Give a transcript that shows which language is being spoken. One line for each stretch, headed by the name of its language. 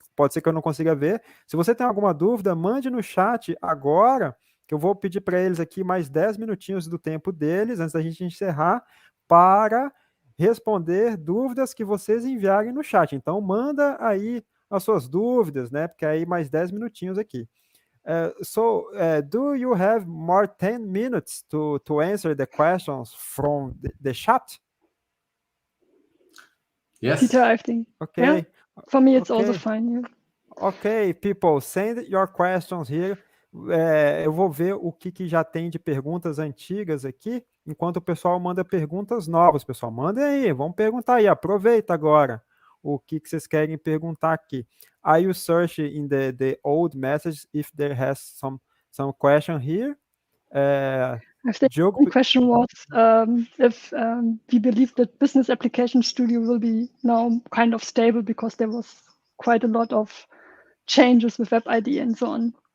Portuguese: Pode ser que eu não consiga ver. Se você tem alguma dúvida, mande no chat agora, que eu vou pedir para eles aqui mais 10 minutinhos do tempo deles, antes da gente encerrar, para responder dúvidas que vocês enviarem no chat. Então, manda aí as suas dúvidas, né? Porque aí mais 10 minutinhos aqui.
English: Do you have more 10 minutes to answer the questions from the chat? Yes. Peter, I think. Okay. Yeah. For me, it's Okay. also fine. Yeah. Ok, people, send your questions here.
Portuguese: Eu vou ver o que já tem de perguntas antigas aqui, enquanto o pessoal manda perguntas novas. Pessoal, mandem aí, vamos perguntar aí, aproveita agora o que vocês querem perguntar aqui.
English: Are you search in the old message if there has some question here? I think the question was if we believe that Business Application Studio will be now kind of stable because there was quite a lot of changes with Web ID and so on.